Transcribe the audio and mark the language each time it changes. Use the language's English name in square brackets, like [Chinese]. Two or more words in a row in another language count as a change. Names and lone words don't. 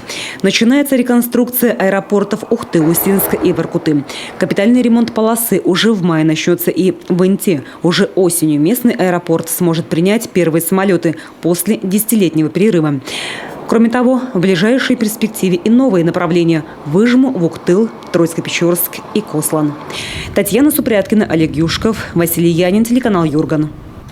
[Russian] Начинается реконструкция аэропортов Ухты, Усинска и Воркуты. Капитальный ремонт полосы уже в мае начнется, и в Инте уже осенью местный аэропорт сможет принять первые самолеты после десятилетнего перерыва. Кроме того, в ближайшей перспективе и новые направления – Выжму, Вуктыл, Троицко-Печорск и Кослан. Татьяна Супряткина, Олег Юшков, Василий Янин, телеканал Юрган.